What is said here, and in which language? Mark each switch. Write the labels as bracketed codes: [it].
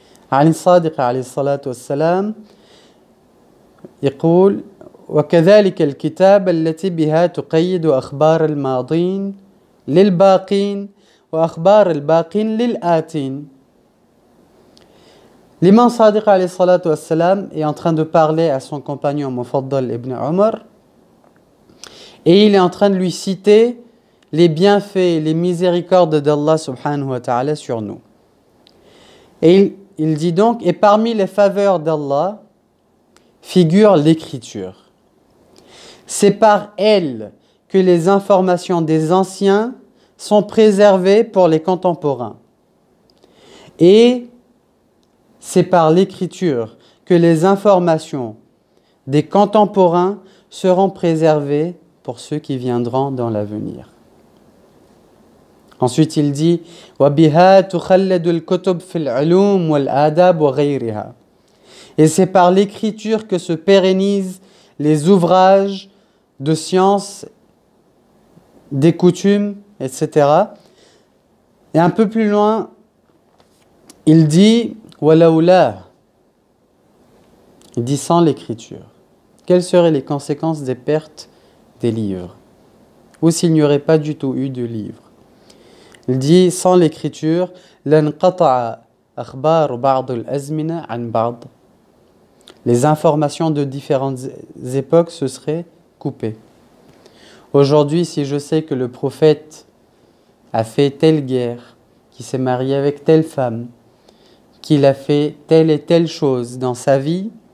[ar] Ali Sadiq alayhi salatu wassalam يقول وكذلك الكتاب التي بها تقيد أخبار الماضين للباقين وأخبار الباقين للآتين. [fr] L'imam Sadiq alayhi salatu wassalam est en train de parler à son compagnon Mufaddal ibn Umar et il est en train de lui citer les bienfaits, les miséricordes d'Allah subhanahu wa ta'ala sur nous. Et il dit donc, et parmi les faveurs d'Allah figure l'écriture. C'est par elle que les informations des anciens sont préservées pour les contemporains. Et c'est par l'écriture que les informations des contemporains seront préservées pour ceux qui viendront dans l'avenir. Ensuite, il dit [ar] وَبِهَا تُخَلَّدُ الْكُتُبْ فِي الْعُلُومِ وَالْآدَابِ وَغَيْرِهَا. [fr] Et c'est par l'écriture que se pérennisent les ouvrages de sciences, des coutumes, etc. Et un peu plus loin, il dit [ar] وَلَوْلَا. [fr] Il dit sans l'écriture. Quelles seraient les conséquences des pertes des livres? Ou s'il n'y aurait pas du tout eu de livres? Il dit sans l'écriture, [ar] لَنْقَطَعَ أَخْبَارُ بَعْضِ الْأَزْمِنَةِ عَنْ بَعْضِ. [fr] Les informations de différentes époques se seraient coupées. Aujourd'hui, si je sais que le prophète a fait telle guerre, qu'il s'est marié avec telle femme, qu'il a fait telle et telle chose dans sa vie,